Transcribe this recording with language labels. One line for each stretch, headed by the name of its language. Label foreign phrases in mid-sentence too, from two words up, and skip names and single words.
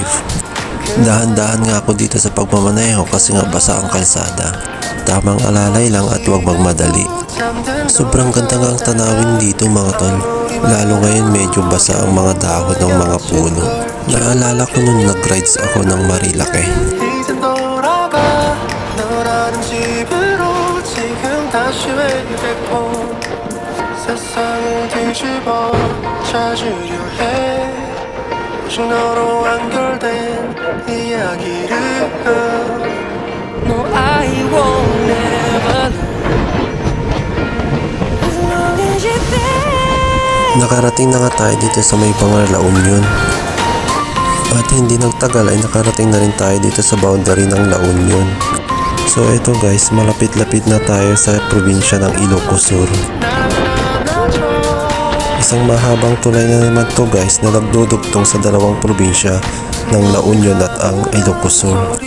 Filipino: Dahan-dahan nga ako dito sa pagmamaneho kasi nga basa ang kalsada. Tamang alalay lang at huwag magmadali. Sobrang ganda nga ang tanawin dito mga tol. Lalo ngayon medyo basa ang mga dahon ng mga puno. Naalala ko nung nag-rides ako ng Marilake.
Korean: 이제 돌아가 너라는 집으로 지금 다시 회귀됐고 세상을 뒤집어 찾으려 해 오직 너로 완결된 이야기를
English: No, I won't never as long as you're there.
Filipino: Nakarating na nga tayo dito sa may Bangar La Union. At hindi nagtagal ay nakarating na rin tayo dito sa boundary ng La Union. So ito guys, malapit-lapit na tayo sa probinsya ng Ilocos Sur. Isang mahabang tulay na naman to guys na nagdudugtong sa dalawang probinsya ng La Union at ang Ilocos Sur.